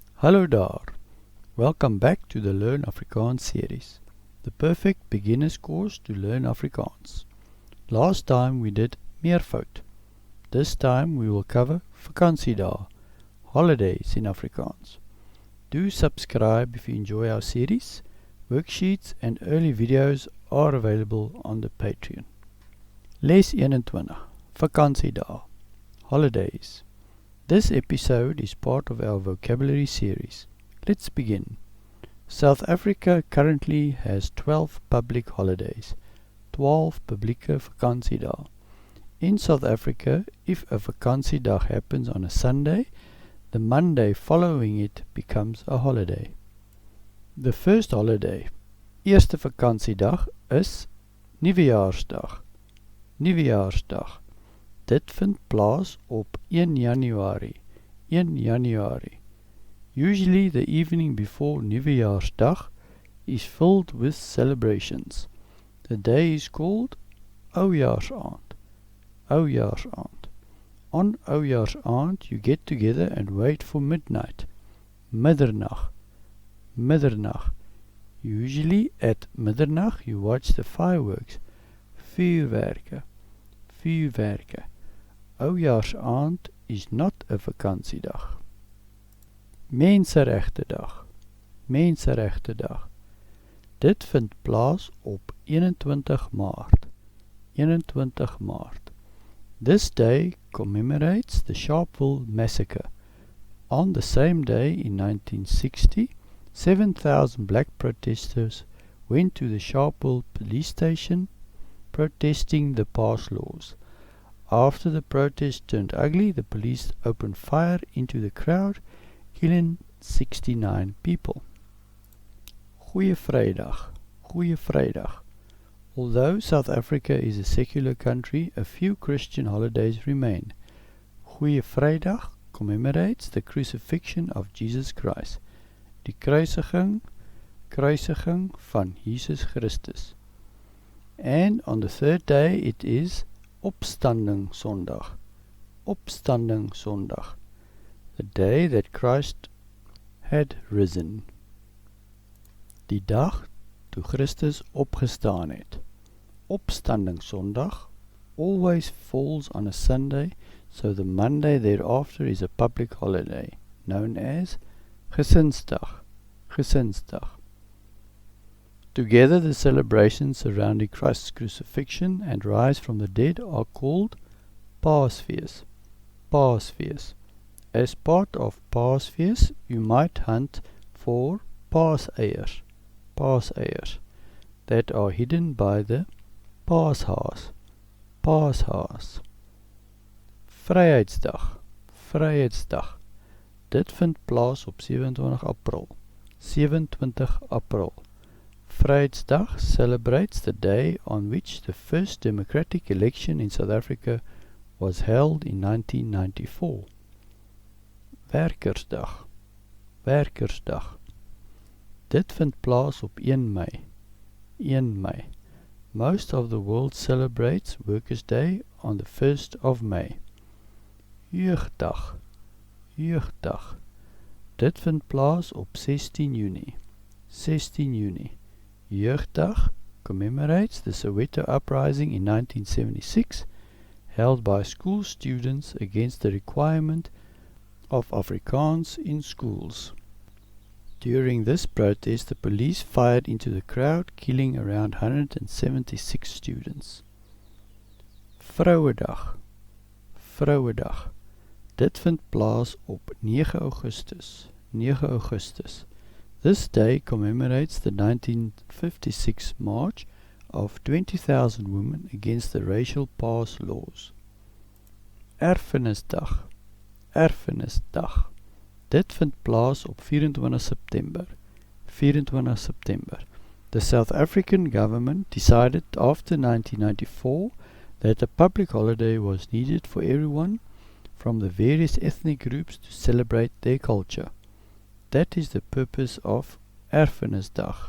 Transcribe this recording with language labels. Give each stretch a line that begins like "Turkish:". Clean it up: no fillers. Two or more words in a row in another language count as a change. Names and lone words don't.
Afrikaans: Hallo daar.
English: Welcome back to the Learn Afrikaans series, the perfect beginner's course to learn Afrikaans. Last time we did meervoud. This time we will cover Vakansiedae, holidays in Afrikaans. Do subscribe if you enjoy our series. Worksheets and early videos are available on the Patreon.
Afrikaans: Les 21, Vakansiedae, holidays.
English: This episode is part of our vocabulary series. Let's begin. South Africa currently has 12 public holidays, 12
Afrikaans: publieke vakansiedae.
English: In South Africa, if a Vakansiedag happens on a Sunday, the Monday following it becomes a holiday. The first holiday,
Afrikaans: eerste vakansiedag, is Nuwejaarsdag. Nuwejaarsdag. Dit vind plaas op 1 Januarie. 1 Januarie.
English: Usually the evening before Nuwejaarsdag is filled with celebrations. The day is called Oujaarsaand.
Afrikaans: Oujaarsaand.
English: On Oujaarsaand you get together and wait for midnight.
Afrikaans: Middernag. Middernag.
English: Usually at middernag you watch the fireworks.
Afrikaans: Vuurwerke. Vuurwerke.
English: Oujaarsaand is not a vakansiedag.
Afrikaans: Menseregtedag. Menseregtedag. Dit vind plaas op 21 Maart. 21 Maart.
English: This day commemorates the Sharpeville massacre. On the same day in 1960, 7,000 black protesters went to the Sharpeville police station protesting the pass laws. After the protest turned ugly, the police opened fire into the crowd, killing 69 people.
Afrikaans: Goeie Vrydag. Goeie Vrydag.
English: Although South Africa is a secular country, a few Christian holidays remain. Goeie Vrydag commemorates the crucifixion of Jesus Christ,
Afrikaans: die kruisiging van Jesus Christus.
English: And on the third day it is Opstanding Sondag.
Afrikaans: Opstanding Sondag.
English: The day that Christ had risen.
Afrikaans: Die dag toe Christus opgestaan het.
English: Opstanding Sondag always falls on a Sunday, so the Monday thereafter is a public holiday, known as Gesinsdag.
Afrikaans: Gesinsdag.
English: Together the celebrations surrounding Christ's crucifixion and rise from the dead are called Paasfees.
Afrikaans: Paasfees.
English: As part of Paasfees, you might hunt for paaseiers. Paaseiers that are hidden by the paashaas.
Afrikaans: Paashaas. Vryheidsdag. Vryheidsdag. Dit vind plaas op 27 April. 27 April.
English: Vryheidsdag celebrates the day on which the first democratic election in South Africa was held in 1994.
Afrikaans: Werkersdag. Werkersdag. Dit vind plaas op 1 Mei. 1 Mei.
English: Most of the world celebrates Workers' Day on the 1st of May.
Afrikaans: Jeugdag. Jeugdag. Dit vind plaas op 16 Juni. 16 Juni.
English: Jeugdag commemorates the Soweto uprising in 1976, held by school students against the requirement of Afrikaans in schools. During this protest, the police fired into the crowd, killing around 176 students.
Afrikaans: Vrouedag. Vrouedag. Dit vind plaas op 9 Augustus. 9 Augustus.
English: This day commemorates the 1956 march of 20,000 women against the racial pass laws.
Afrikaans: Erfenisdag. Erfenisdag. Dit vind plaas op 24 September. 24 September.
English: The South African government decided after 1994 that a public holiday was needed for everyone from the various ethnic groups to celebrate their culture. That is the purpose of Erfenisdag.